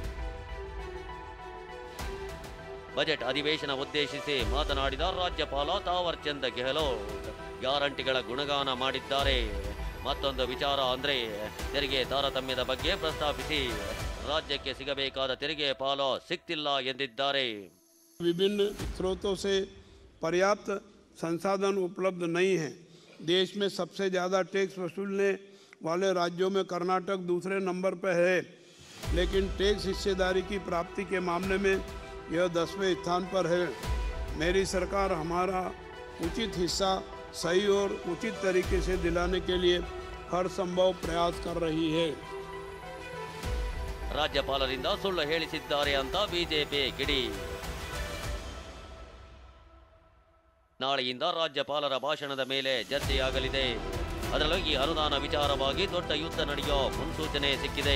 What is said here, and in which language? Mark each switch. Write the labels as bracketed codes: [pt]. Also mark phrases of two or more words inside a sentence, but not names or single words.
[kn] ಬಜೆಟ್ ಅಧಿವೇಶನ ಉದ್ದೇಶಿಸಿ ಮಾತನಾಡಿದ ರಾಜ್ಯಪಾಲ ತಾವರ್ ಚಂದ್ ಗೆಹ್ಲೋಟ್ ಗ್ಯಾರಂಟಿಗಳ ಗುಣಗಾನ ಮಾಡಿದ್ದಾರೆ. ಮತ್ತೊಂದು ವಿಚಾರ ಅಂದ್ರೆ ತೆರಿಗೆ ತಾರತಮ್ಯದ ಬಗ್ಗೆ ಪ್ರಸ್ತಾಪಿಸಿ राज्य सिगಬೇಕಾದ ತೆರಿಗೆ ಪಾಲು ಸಿಕ್ತಿಲ್ಲ ಎಂದಿದ್ದಾರೆ. [hi] विभिन्न स्रोतों से पर्याप्त संसाधन उपलब्ध नहीं है. देश में सबसे ज़्यादा टैक्स वसूलने वाले राज्यों में कर्नाटक दूसरे नंबर पर है, लेकिन टैक्स हिस्सेदारी की प्राप्ति के मामले में यह 10वें स्थान पर है. मेरी सरकार हमारा उचित हिस्सा सही और उचित तरीके से दिलाने के लिए हर संभव प्रयास कर रही है. [kn] ರಾಜ್ಯಪಾಲರಿಂದ ಸುಳ್ಳು ಹೇಳಿಸಿದ್ದಾರೆ ಅಂತ ಬಿಜೆಪಿ ಕಿಡಿ. ನಾಳೆಯಿಂದ ರಾಜ್ಯಪಾಲರ ಭಾಷಣದ ಮೇಲೆ ಚರ್ಚೆಯಾಗಲಿದೆ. ಅದರಲ್ಲೂ ಈ ಅನುದಾನ ವಿಚಾರವಾಗಿ ದೊಡ್ಡ ಯುದ್ಧ ನಡೆಯೋ ಮುನ್ಸೂಚನೆ ಸಿಕ್ಕಿದೆ.